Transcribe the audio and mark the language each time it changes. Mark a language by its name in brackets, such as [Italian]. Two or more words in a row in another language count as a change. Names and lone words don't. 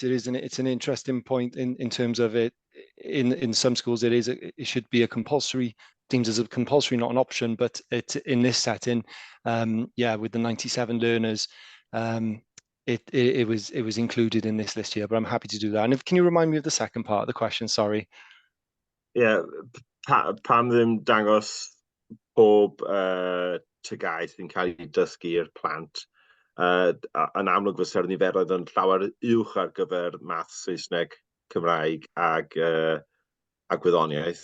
[English] It's an interesting point in terms of it. In some schools, it should be a compulsory, deemed as a compulsory, not an option. But in this setting, with the 97 learners, it was included in this list here. But I'm happy to do that. And can you remind me of the second part of the question? Sorry. Yeah, [Welsh] pam ddim dangos pob tygau sy'n cael ei dysgu i'r plant. Yn amlwg fysa'r niferoedd yn llawer uwch ar gyfer math, Saesneg, Cymraeg ag gwyddoniaeth.